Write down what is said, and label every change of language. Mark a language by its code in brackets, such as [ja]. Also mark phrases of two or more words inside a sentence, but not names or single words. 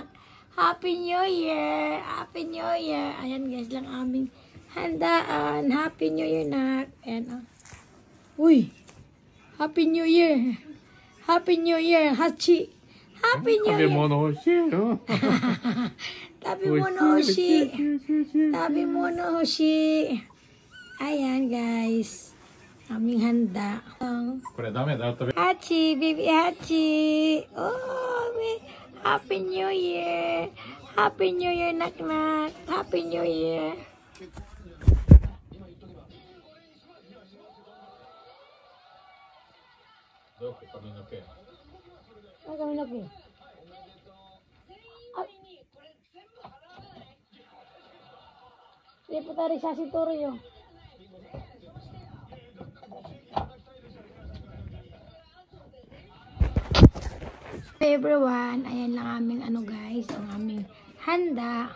[en] Happy New Year! Happy New Year! [tl] Ayan guys, lang aming handaan. [en] Happy New Year, nak! Ayan, Uy! Happy New Year! Happy New Year, Hachi! Happy New Year! [ja] 食べ物欲しいよ。食べ物欲しい。食べ物欲しい。Ayan guys. [tl] Aming handa. [ja] これダメだよ。食べ。 [en] Hachi, baby Hachi. Oh, Happy New Year. Happy New Year, nak-nak. Happy New Year. [ja] どこ髪の毛。 [tl] Ay, kami lagi. Deputarisasi toro yun. Everyone, ayan lang aming ano guys, ang aming handa.